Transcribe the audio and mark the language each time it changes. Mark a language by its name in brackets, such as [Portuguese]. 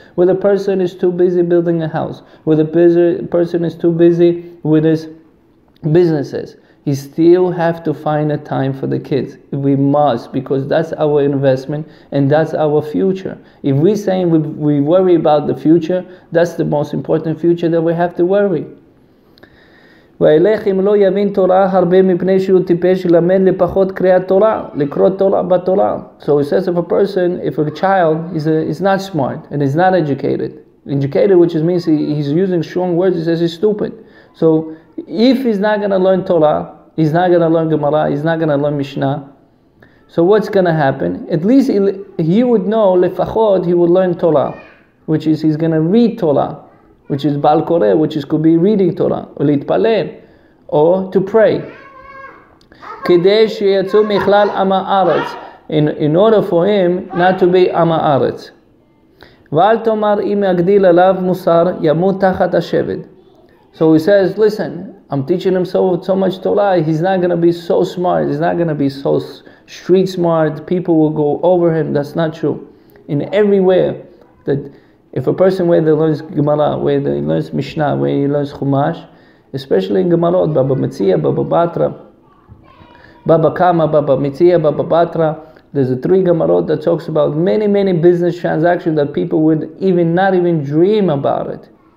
[English] Where the person is too busy building a house, where the person is too busy with his businesses, he still have to find a time for the kids. We must, because that's our investment and that's our future. If we say we worry about the future, that's the most important future that we have to worry. [Hebrew] וילך אם לא יבין תורה הרבה מפני שהוא טיפש למד לפחות קריאת תורה, לקרוא תורה בתורה. [English] So it says if a child is not smart and is not educated, which means he's using strong words, he says he's stupid. So if he's not going to learn Torah, he's not going to learn Gemara, he's not going to learn Mishnah, so what's going to happen? At least he would know, לפחות he would learn Torah, which is he's going to read Torah, which is Baal Koreh, could be reading Torah, or להתפלל, or to pray. [Hebrew] כדי שיצאו מכלל עם הארץ, [English] in order for him not to be עם הארץ. [Hebrew] ואל תאמר אם יגדיל עליו מוסר, ימות תחת השבט. [English] So he says, listen, I'm teaching him so much Torah, he's not going to be so smart, he's not going to be so street smart, people will go over him. That's not true. In everywhere, that if a person where he learns Gemara, where he learns Mishnah, where he learns Chumash, especially in Gemarot, Baba Metzia, Baba Batra, Baba Kama, Baba Metzia, Baba Batra, there's a 3 Gemarot that talks about many business transactions that people would not even dream about it.